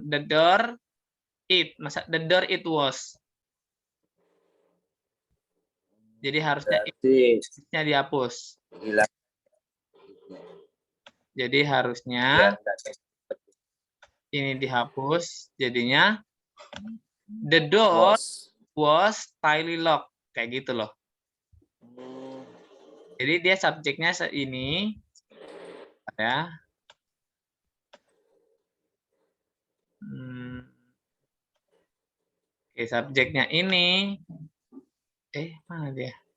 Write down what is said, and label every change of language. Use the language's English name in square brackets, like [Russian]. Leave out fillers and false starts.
[English] The door, it. The door it was. [Indonesian] Jadi harusnya it-nya dihapus. Hilang. Jadi harusnya ini dihapus. Jadinya [English] the door was tightly locked. [Indonesian] Kayak gitu loh. Jadi dia subjeknya ini ya. Oke, subjeknya ini. Mana dia?